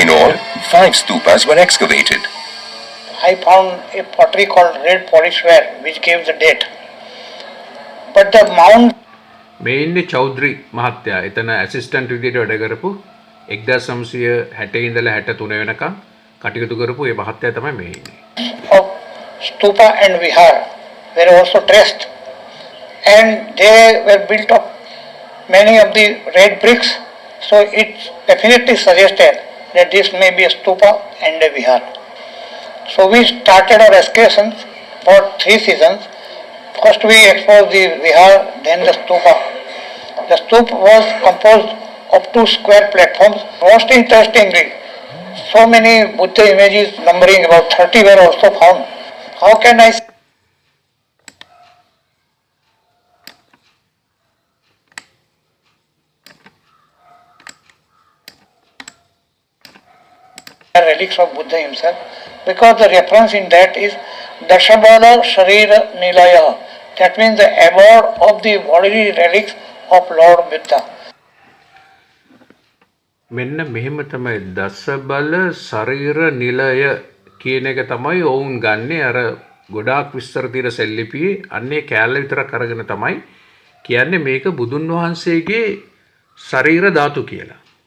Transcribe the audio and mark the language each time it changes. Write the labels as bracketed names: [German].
[English] In all, 5 stupas were excavated. I found a pottery called red polish ware which gave the date. But the mound [Sinhala] මේ ඉන්නේ චෞද්‍රි මහත්තයා. එතන assistant විදියට වැඩ කරපු 1960 ඉඳලා 63 වෙනකම් කටයුතු කරපු ඒ මහත්තයා තමයි මේ ඉන්නේ. [English] of stupa and vihar were also traced, and they were built of many of the red bricks, so it definitely suggested that this may be a stupa and a vihar. So we started our excavations for 3 seasons. First we explored the vihar, then the stupa. The stupa was composed of 2 square platforms. Most interestingly, so many Buddha images numbering about 30 were also found. How can I say relics of Buddha himself? Because the reference in that is Dashabala Sharira Nilaya. That means the abode of the bodily relics of Lord Buddha. [Sinhala] මෙන්න මෙහෙම තමයි දසබල ශරීර නිලය කියන එක තමයි ඔවුන් ගන්නේ. අර ගොඩාක් විස්තර තියෙන සෙල්ලිපියේ අන්නේ කෑල්ල විතරක් අරගෙන තමයි කියන්නේ මේක බුදුන් වහන්සේගේ ශරීර ධාතු කියලා.